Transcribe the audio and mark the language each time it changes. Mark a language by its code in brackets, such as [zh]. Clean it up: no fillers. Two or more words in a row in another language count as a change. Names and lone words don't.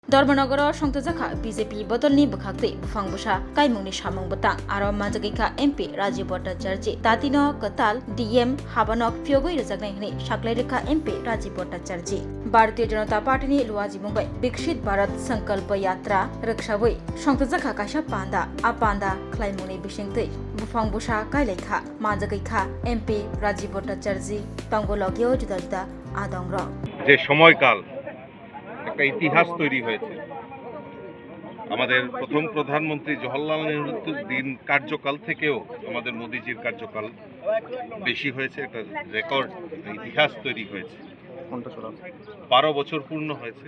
[trp] धर्मनगर संतजाखा बीजेपी बदलनी बखाक्ते बुफांगबुसा काइमुंगनि सामुंग बता आरो मानजागैखा एमपी राजीव भट्टाचार्य तातिनो कताल डीएम हाबानक फियोगै रजागनाय हनि साख्लायरेखा एमपी राजीव भट्टाचार्य भारतीय जनता पार्टीनि लुवाजी मुंबई विकसित भारत संकल्प यात्रा रक्षाबै संतजाखा काशा पांदा आ पांदा ख्लाइमुंनि बिसिंगतै बुफांगबुसा काइलायखा मानजागैखा एमपी राजीव भट्टाचार्य तंगलगियो जुदा जुदा आदंग्र [bn] যে সময়কাল একটা ইতিহাস তৈরি হয়েছে। আমাদের প্রথম প্রধানমন্ত্রী জওহরলাল নেহরুর দিন কার্যকাল থেকেও আমাদের মোদিজির কার্যকাল বেশি হয়েছে, একটা রেকর্ড ইতিহাস তৈরি হয়েছে। 12 বছর পূর্ণ হয়েছে।